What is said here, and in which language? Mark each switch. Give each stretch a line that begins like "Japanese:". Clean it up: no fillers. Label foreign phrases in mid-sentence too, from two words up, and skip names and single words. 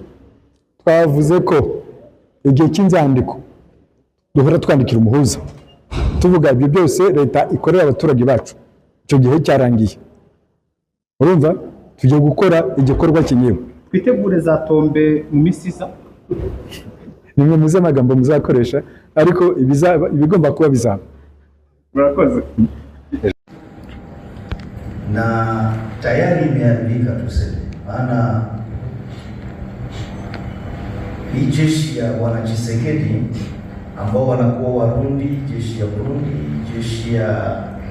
Kinyarwanda: Twavuze ko igihe cy'inzandiko duhora twandikira umuhuza tuvuga ibyo byose leta ikorera abaturage bacu, icyo gihe cyarangiye. Urumva tugiye gukora igikorwa kinyewe. twitegure za tombe mu misiza. nimwe muze amagambo muzakoresha ariko ibigomba kuba bizaba. Murakoze.
Swahili: Na tayari imeharibika tuseme, maana hii jeshi ya Bwana Tshisekedi ambao wanakuwa Warundi, jeshi ya Burundi, jeshi ya